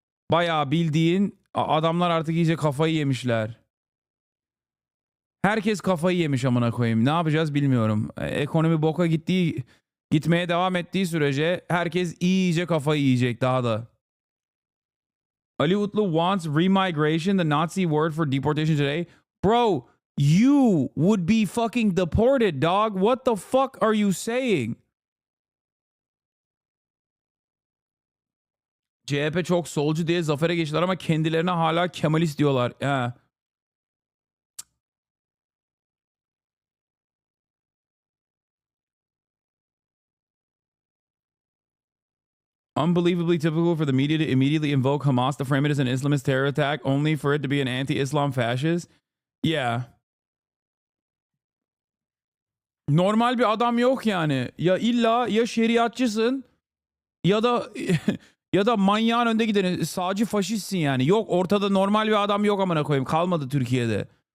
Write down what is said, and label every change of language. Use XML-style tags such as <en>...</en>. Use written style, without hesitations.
<tr>Bayağı bildiğin adamlar artık iyice kafayı yemişler. Herkes kafayı yemiş amına koyayım. Ne yapacağız bilmiyorum. Ekonomi boka gitmeye devam ettiği sürece herkes iyice kafayı yiyecek daha da.</tr> <en>Ali Utlu wants remigration, the Nazi word for deportation today. Bro, you would be fucking deported, dog. What the fuck are you saying?</en> <tr>CHP çok solcu diye zafere geçtiler ama kendilerine hala Kemalist diyorlar.</tr> <en>Unbelievably typical for the media to immediately invoke Hamas to frame it as an Islamist terror attack, only for it to be an anti-Islam fascist. Yeah.</en> <tr>Normal bir adam yok yani. Ya illa ya şeriatçısın ya da Ya da manyağın önde gideni sağcı faşistsin yani. Yok ortada normal bir adam yok amına koyayım. Kalmadı Türkiye'de.</tr>